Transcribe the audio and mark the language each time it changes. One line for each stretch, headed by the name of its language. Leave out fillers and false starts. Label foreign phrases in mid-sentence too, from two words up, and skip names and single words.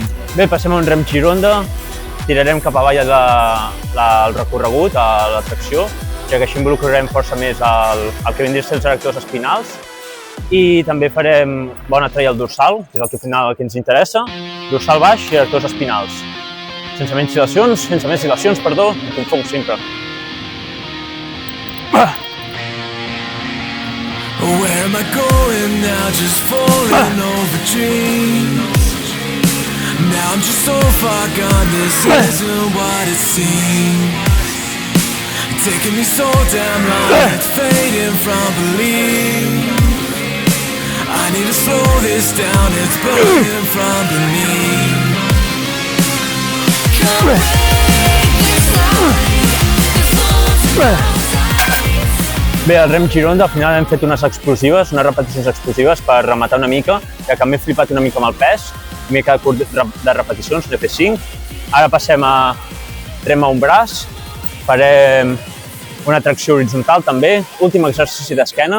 Catalan: Bé, passem a un rem gironda, tirarem cap avall el recorregut, a la tracció, ja que així involucrarem força més el que vindria a ser els erectors espinals i també farem bona treia al dorsal, que és el que al final el que ens interessa, dorsal baix i erectors espinals. Sense més dilacions, perdó, em confonc sempre.
English: Where am I going now, just falling over dreams? Now I'm just so far gone, this isn't what it seems. Taking me so damn long, it's fading from belief. I need to slow this down, it's burning from beneath. Come break this line.
Catalan: Bé, al rem gironda al final hem fet unes explosives, unes repeticions explosives per rematar una mica, ja que m'he flipat una mica amb el pes, m'he quedat curt de repeticions, n'he fet 5. Ara passem a rem a un braç, farem una tracció horitzontal també, últim exercici d'esquena.